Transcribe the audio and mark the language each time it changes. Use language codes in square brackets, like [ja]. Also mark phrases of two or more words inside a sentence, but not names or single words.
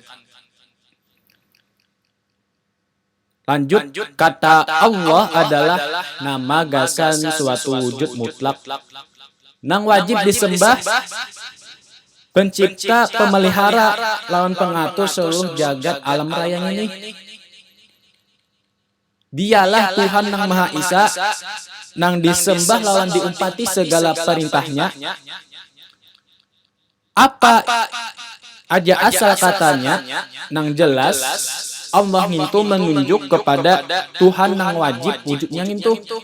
[bjn] Lanjut, kata Allah adalah nama gasan suatu wujud mutlak nang wajib disembah, pencipta, pemelihara, lawan pengatur seluruh jagat alam raya ini. Dialah Tuhan nang Maha Esa, nang disembah lawan diumpati segala perintahnya. Apa aja asal katanya, nang jelas Allah itu menunjuk kepada Tuhan nang wajib wujudnya itu.